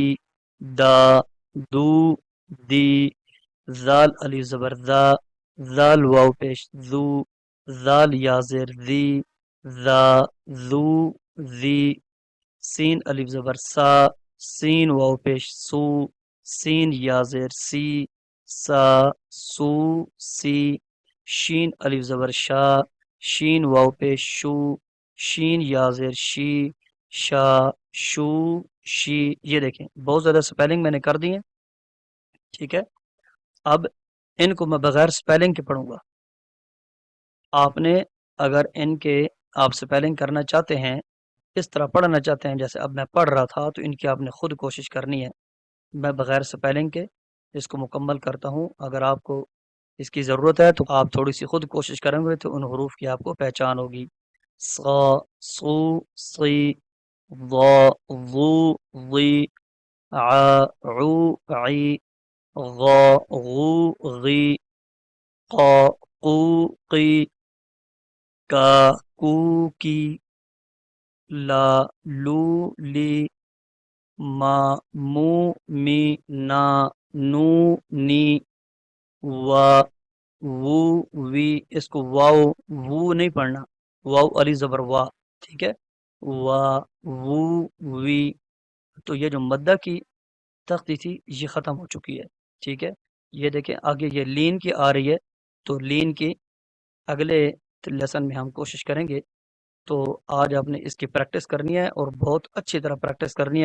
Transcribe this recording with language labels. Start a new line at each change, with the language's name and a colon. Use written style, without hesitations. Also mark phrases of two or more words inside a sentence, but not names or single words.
Urdu: دا دو دی، زال الف زبر دا، زال واو پیش زو، زال یا زیر زی، زا زو زی، سین الف زبر سا، سین واو پیش سو، سین یا زیر سی، سا سو سی، شین الف زبر شا، شین واو پیش شو، شین یا زیر شی، شا شو شی۔ یہ دیکھیں بہت زیادہ سپیلنگ میں نے کر دی ہیں، ٹھیک ہے۔ اب ان کو میں بغیر سپیلنگ کے پڑھوں گا۔ آپ نے اگر ان کے آپ سپیلنگ کرنا چاہتے ہیں، اس طرح پڑھنا چاہتے ہیں جیسے اب میں پڑھ رہا تھا، تو ان کی آپ نے خود کوشش کرنی ہے۔ میں بغیر سپیلنگ کے اس کو مکمل کرتا ہوں، اگر آپ کو اس کی ضرورت ہے تو آپ تھوڑی سی خود کوشش کریں گے تو ان حروف کی آپ کو پہچان ہوگی۔ صا صو صی، ضا ضو ضی، ع عو عی، غا غو غی، قا قو قی، کا کو کی، لا لو لی، ما مو می، نا نو نی، وا وو وی۔ اس کو واو وو نہیں پڑھنا، واو علی زبر وا، ٹھیک ہے، وا وو وی۔ تو یہ جو مدہ کی تختی تھی یہ ختم ہو چکی ہے، ٹھیک ہے۔ یہ دیکھیں آگے یہ لین کی آ رہی ہے، تو لین کی اگلے لیسن میں ہم کوشش کریں گے۔ تو آج آپ نے اس کی پریکٹس کرنی ہے اور بہت اچھی طرح پریکٹس کرنی ہے۔